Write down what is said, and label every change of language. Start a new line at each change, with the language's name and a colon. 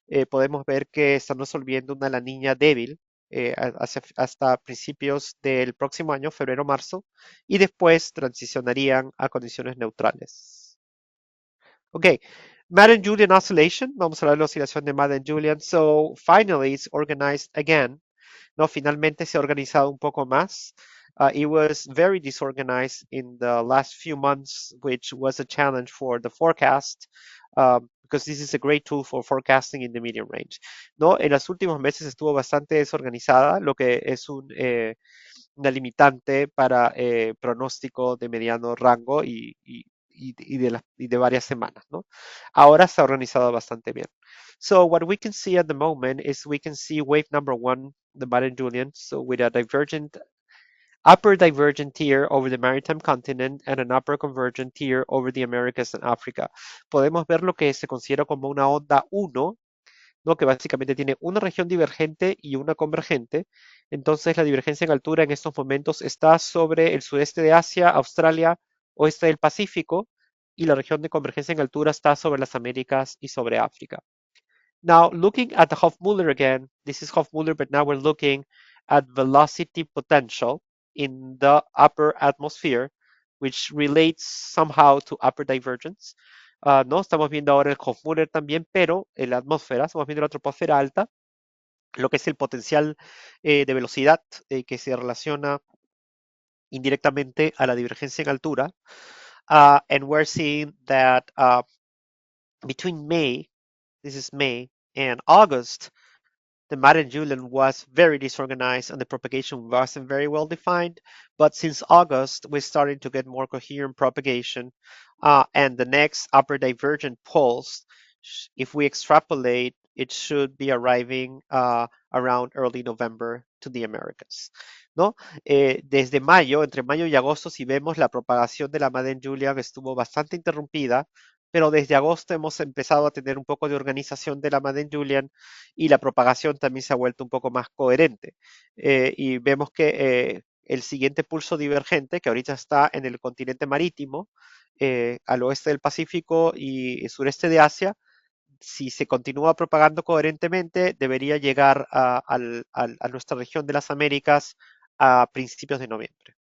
Spanish: Podemos ver que están resolviendo una La Niña débil hasta principios del próximo año, febrero-marzo, y después transicionarían a condiciones neutrales.
English: Ok, Madden-Julian oscillation.
Spanish: Vamos a hablar de la oscilación de Madden-Julian.
English: So, finally, it's organized again.
Spanish: No, finalmente se ha organizado un poco más.
English: It was very disorganized in the last few months, which was a challenge for the forecast, because this is a great tool for forecasting in the medium range.
Spanish: ¿No? En los últimos meses estuvo bastante desorganizada, lo que es una limitante para pronóstico de mediano rango y de varias semanas, ¿no? Ahora se ha organizado bastante bien.
English: So what we can see at the moment is we can see wave number 1, the Madden-Julian, so with a upper divergent tier over the maritime continent and an upper convergent tier over the Americas and Africa.
Spanish: Podemos ver lo que se considera como una onda 1, ¿no? Que básicamente tiene una región divergente y una convergente, Entonces la divergencia en altura en estos momentos está sobre el sudeste de Asia, Australia, oeste del Pacífico, y la región de convergencia en altura está sobre las Américas y sobre África.
English: Now, looking at the Hofmüller again, this is Hofmüller, but now we're looking at velocity potential in the upper atmosphere, which relates somehow to upper divergence.
Spanish: No, estamos viendo ahora el Hofmüller también, pero en la atmósfera, estamos viendo la troposfera alta, lo que es el potencial de velocidad que se relaciona indirectamente a la divergencia en altura.
English: And we're seeing that between May, this is May, and August, the Madden Julian was very disorganized and the propagation wasn't very well defined. But since August, we're starting to get more coherent propagation. And the next upper divergent pulse, if we extrapolate, it should be arriving around early November to the Americas.
Spanish: ¿No? Desde mayo, entre mayo y agosto, si vemos la propagación de la Madden Julian estuvo bastante interrumpida, pero desde agosto hemos empezado a tener un poco de organización de la Madden Julian y la propagación también se ha vuelto un poco más coherente. Y vemos que el siguiente pulso divergente, que ahorita está en el continente marítimo, al oeste del Pacífico y sureste de Asia, si se continúa propagando coherentemente, debería llegar a nuestra región de las Américas a principios de noviembre.